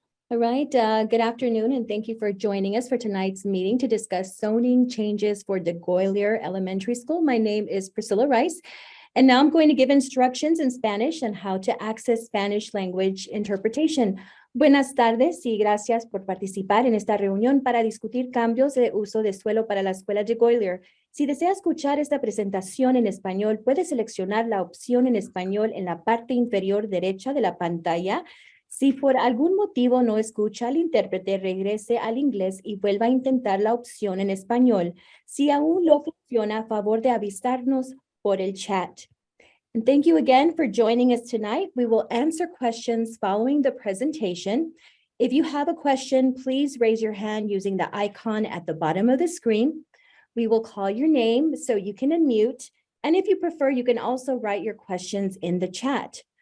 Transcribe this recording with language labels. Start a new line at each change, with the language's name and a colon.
English: All right, good afternoon, and thank you for joining us for tonight's meeting to discuss zoning changes for DeGolyer Elementary School. My name is Priscilla Rice, and now I'm going to give instructions in Spanish on how to access Spanish language interpretation.
Spanish: Buenas tardes y gracias por participar en esta reunión para discutir cambios de uso de suelo para la escuela DeGolyer. Si desea escuchar esta presentación en español, puede seleccionar la opción en español en la parte inferior derecha de la pantalla. Si por algún motivo no escucha al intérprete, regrese al inglés y vuelva a intentar la opción en español. Si aún no funciona, a favor de avisarnos por el chat.
English: And thank you again for joining us tonight. We will answer questions following the presentation. If you have a question, please raise your hand using the icon at the bottom of the screen. We will call your name so you can unmute. And if you prefer, you can also write your questions in the chat.